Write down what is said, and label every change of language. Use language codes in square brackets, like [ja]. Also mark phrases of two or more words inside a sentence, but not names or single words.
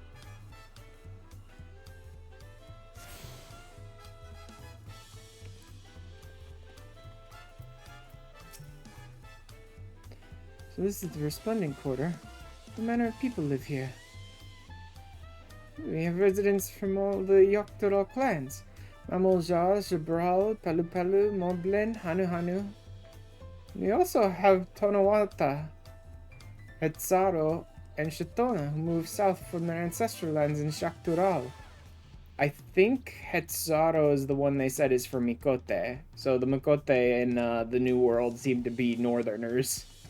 [en] So this is the Resplendent Quarter. What manner of people live here? We have residents from all the Yoctoro clans. Mamoljar, Jabral, Palu Palu, Moblen, Hanu Hanu. We also have Tonawata, Hetzaro, and Shatona, who moved south from their ancestral lands in Shaktural. I think Hetzaro is the one they said is for Mikote. So the Mikote in the New World seem to be northerners.